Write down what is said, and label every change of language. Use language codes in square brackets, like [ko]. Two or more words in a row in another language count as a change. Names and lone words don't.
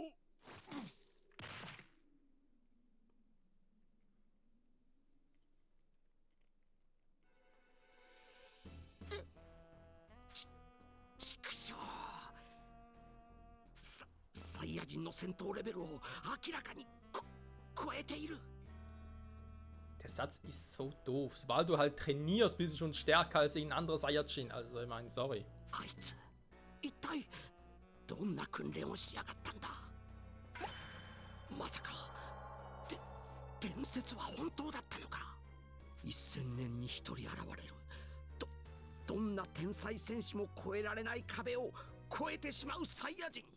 [ja] 畜生。サイヤ人の戦闘レベルを明らかに超えている。 [de] Der Satz ist so doof. Sobald du halt trainierst, bist du schon stärker als ein anderer Saiyajin. Also, ich meine, sorry. [ja] あいつ、一体どんな訓練をしやがったんだ。まさか、伝説は本当だったのか。1000年に一人現れる。どんな天才戦士も越えられない壁を越えてしまうサイヤ人。